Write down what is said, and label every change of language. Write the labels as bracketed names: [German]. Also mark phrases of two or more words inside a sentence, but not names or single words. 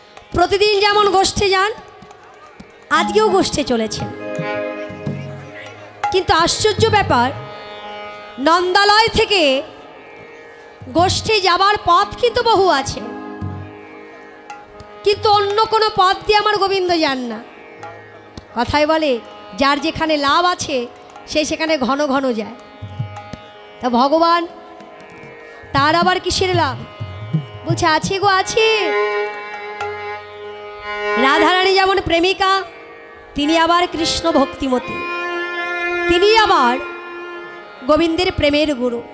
[Bangla] প্রতিদিন যেমন গোষ্ঠে যান আজকেও গোষ্ঠে চলেছেন কিন্তু আশ্চর্য ব্যাপার নন্দালয় থেকে গোষ্ঠে যাবার পথ কিন্তু বহু আছে কিন্তু অন্য কোনো পথ দিয়ে আমার গোবিন্দ যান না কথাই বলে যার যেখানে লাভ আছে সে সেখানে ঘন ঘন যায় তা ভগবান তার আবার কিসের লাভ বলছে আছে গো আছে রাধারানী যেমন প্রেমিকা তিনি আবার কৃষ্ণ ভক্তিমতী তিনি আবার গোবিন্দের প্রেমের গুরু